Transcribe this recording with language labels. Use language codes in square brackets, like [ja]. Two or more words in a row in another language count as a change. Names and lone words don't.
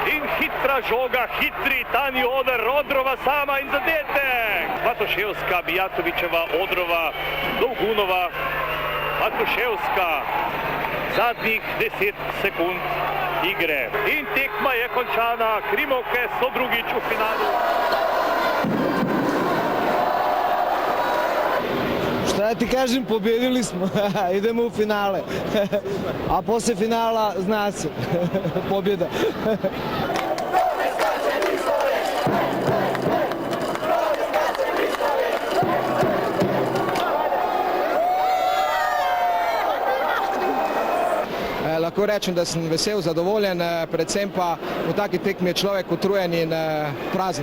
[sl] In hitra žoga, hitri Tani Oder, Odrova sama in zadetek. Matuševska, Mijatovićeva, Odrova, Dolgunova, Matuševska. Zadnjih 10 sekund igre. In tekma je končana. Krimovke so drugič v finalu. [sr] Šta ti kažem, pobjedili smo, idemo u finale. A posle finala zna se, pobjeda. [sl] Lahko rečem, da sem vesel, zadovoljen, predvsem pa v taki tekmi je človek utrujen in prazen.